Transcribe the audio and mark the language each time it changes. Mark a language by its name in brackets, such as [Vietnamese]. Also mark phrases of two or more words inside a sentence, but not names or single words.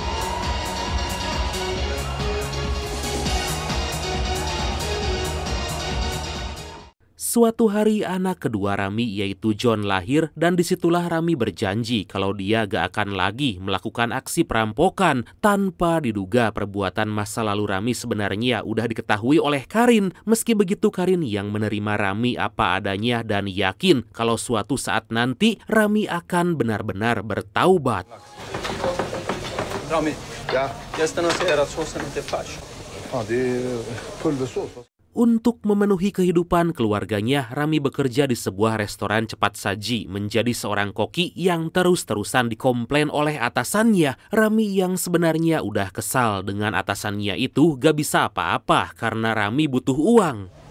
[Indonesian] Suatu hari anak kedua Rami yaitu John lahir dan disitulah Rami berjanji kalau dia gak akan lagi melakukan aksi perampokan. Tanpa diduga perbuatan masa lalu Rami sebenarnya udah diketahui oleh Karin. Meski begitu Karin yang menerima Rami apa adanya dan yakin kalau suatu saat nanti Rami akan benar-benar bertaubat. [Swedish] Rami, gästerna säger att såsen inte är färsk. Fan, det är pulversås. [Indonesian] Untuk memenuhi kehidupan keluarganya, Rami bekerja di sebuah restoran cepat saji menjadi seorang koki yang terus-terusan dikomplain oleh atasannya. Rami yang sebenarnya udah kesal dengan atasannya itu gak bisa apa-apa karena Rami butuh uang.